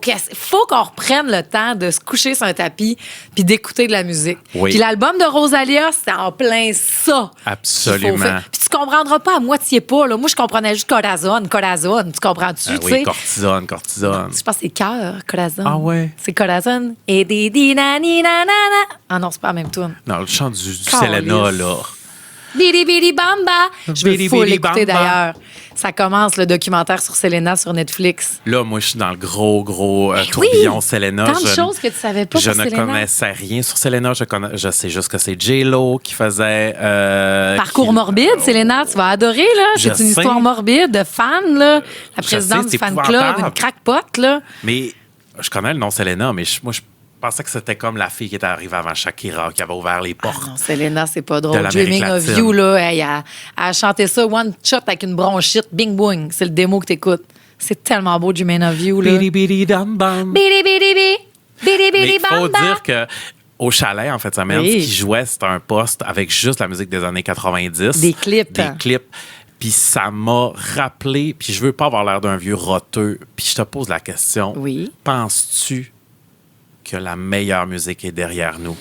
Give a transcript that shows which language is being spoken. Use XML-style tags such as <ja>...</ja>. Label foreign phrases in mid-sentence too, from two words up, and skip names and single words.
<fr>Faut qu'on reprenne le temps de se coucher sur un tapis puis d'écouter de la musique. Oui. Puis l'album de Rosalia, c'était en plein ça. Absolument. Puis tu comprendras pas à moitié pas. Là. Moi, je comprenais juste Corazon. Tu comprends-tu? Oui, cortisone. Je pense que c'est cœur, Corazon. Ah ouais? C'est Corazon. Et des di na ni na na na. Ah non, c'est pas la même tune. Non, le chant du Selena, là. Bidi bidi bamba. Je veux Bidi full bidi l'écouter bamba. d'ailleurs. Ça commence le documentaire sur Selena sur Netflix. Là, moi, je suis dans le gros tourbillon Selena. Tant de choses que tu savais pas Je pour ne Selena. connaissais rien sur Selena. Je sais juste que c'est J-Lo qui faisait... Parcours morbide, Selena, tu vas adorer, là. Je C'est une sais. histoire morbide de fan, là. La Je présidente sais, du c'est fan club, épouvantable. une crackpot, là. Mais je connais le nom Selena, mais moi, je pensais que c'était comme la fille qui était arrivée avant Shakira, qui avait ouvert les portes. Non, Selena, c'est pas drôle. De l'Amérique</fr> <en>Dreaming of</en> <fr>latine.</fr> <en>You,</en> <fr>là, elle a chanté ça</fr> <en>one shot</en> <fr>avec une bronchite, bing boing. C'est le démo que t'écoutes. C'est tellement beau, Dreaming of You, là. Bidi bidi dam bam. Bidi bidi bi. Bidi Mais bidi il faut bamba. dire que au chalet, en fait, semaine, Oui. ce qui jouait, c'était un poste avec juste la musique des années 90. Des clips. Des clips. Puis ça m'a rappelé, puis je veux pas avoir l'air d'un vieux roteux, puis je te pose la question. Oui. Penses-tu que la meilleure musique est derrière nous?</fr>